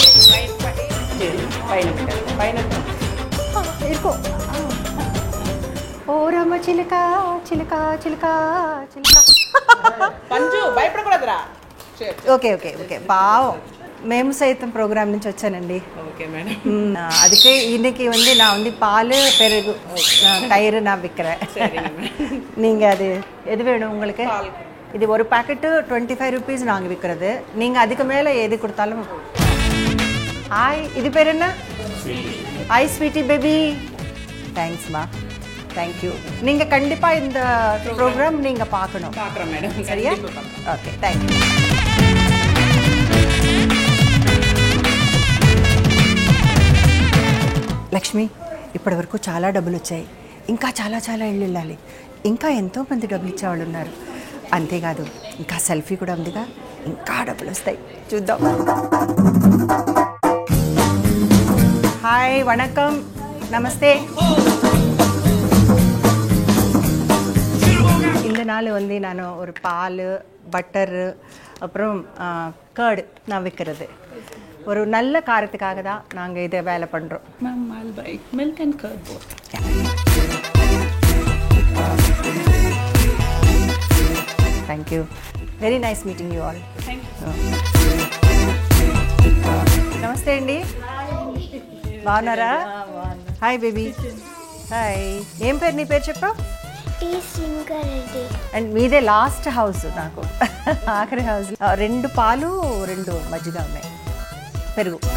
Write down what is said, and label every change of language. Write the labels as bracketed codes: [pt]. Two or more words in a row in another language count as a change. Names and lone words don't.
[te] ఇరుకో. ఓ రామ చిలుక చిలుక చిలుక చిలుక. పంజు భయపడకూడదురా. ఓకే ఓకే ఓకే. పావం. మేము సైతం ప్రోగ్రామ్ నుంచి వచ్చానండి. [en] okay madam. [ta] அதுக்கு இன்னைக்கு வந்து நான் வந்து பால் பெருகு தயிர் நான் விற்கிறேன். நீங்கள் அது எது வேணும் உங்களுக்கு? இது ஒரு பேக்கெட்டு 25 rupees நாங்கள் விற்கிறது. நீங்கள் அதுக்கு மேலே எது கொடுத்தாலும். ஹாய், இது பேர் என்ன? [en] Hi sweety baby. Thanks-ma, thank you. [ta] நீங்கள் கண்டிப்பாக இந்த ப்ரோக்ராம் நீங்கள் பார்க்கணும். பார்க்குறோம் மேடம். சரியா? [en] okay, thank you. [te] లక్ష్మి, ఇప్పటి వరకు చాలా డబ్బులు వచ్చాయి. ఇంకా చాలా చాలా ఇళ్ళు వెళ్ళాలి. ఇంకా ఎంతోమంది డబ్బులు ఇచ్చేవాళ్ళు ఉన్నారు. అంతేకాదు, ఇంకా సెల్ఫీ కూడా ఉందిగా, ఇంకా డబ్బులు వస్తాయి. చూద్దాం. హాయ్, వణకం, నమస్తే. [ta] இந்த நாள் வந்து நான் ஒரு பால், பட்டர், அப்புறம் கர்டு நான் விற்கிறது. ஒரு நல்ல காரத்துக்காக தான் நாங்கள் இதை வேலை பண்ணுறோம். மேம், [en] I'll buy milk and curd both. Thank you. Very nice meeting you all. Thank you. [te] నమస్తే అండి, బాగున్నారా? [en] hi baby. [te] హాయ్. ఏం పేరు? నీ పేరు చెప్పు. అండ్ మీదే [en] last house [te] నాకు, ఆఖరి హౌస్. 2 పాలు 2 మజ్జిగ ఉన్నాయి, పెరుగు.